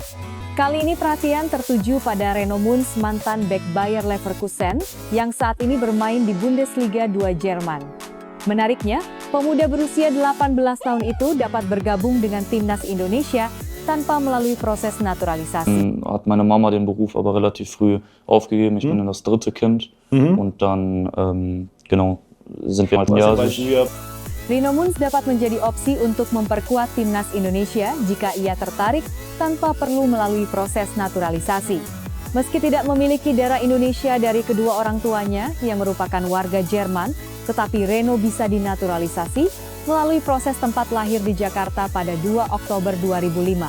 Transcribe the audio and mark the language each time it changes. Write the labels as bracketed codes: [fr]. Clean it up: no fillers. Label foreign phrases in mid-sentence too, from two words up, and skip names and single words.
[id] Kali ini perhatian tertuju pada Reno Mons, mantan bek Bayer Leverkusen, yang saat ini bermain di Bundesliga 2 Jerman. Menariknya, pemuda berusia 18 tahun itu dapat bergabung dengan timnas Indonesia tanpa melalui proses naturalisasi. [de] Hat meine Mama den Beruf aber relativ früh aufgegeben. Ich bin dann das dritte Kind und dann sind wir [id] Reno Mons dapat menjadi opsi untuk memperkuat timnas Indonesia jika ia tertarik tanpa perlu melalui proses naturalisasi. Meski tidak memiliki darah Indonesia dari kedua orang tuanya yang merupakan warga Jerman, tetapi Reno bisa dinaturalisasi melalui proses tempat lahir di Jakarta pada 2 Oktober 2005.